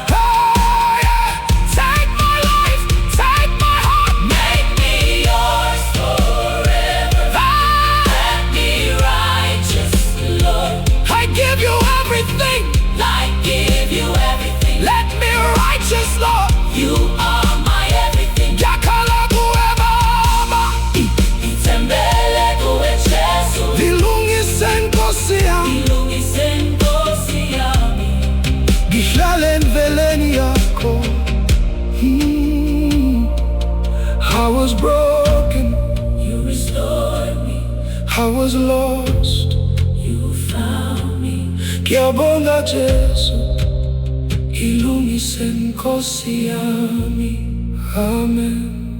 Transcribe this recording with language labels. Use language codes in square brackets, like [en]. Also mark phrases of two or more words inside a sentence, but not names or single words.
[en] Oh yeah, take my life, take my heart. Make me yours forever. Let me righteous, Lord. I give you everything. I give you everything. Let me righteous, Lord. You are my everything. [zu] Yakala kuwe Baba, Itembele kuwe Jesu. Ilungise nkosi yami, Ilungise nkosi yami. ngihlale endleleni yakho. [en] I was broken, You restored me. I was lost. You found me. [zu] Ngiyabonga Jesu, ilungise nkosi yami. Amen.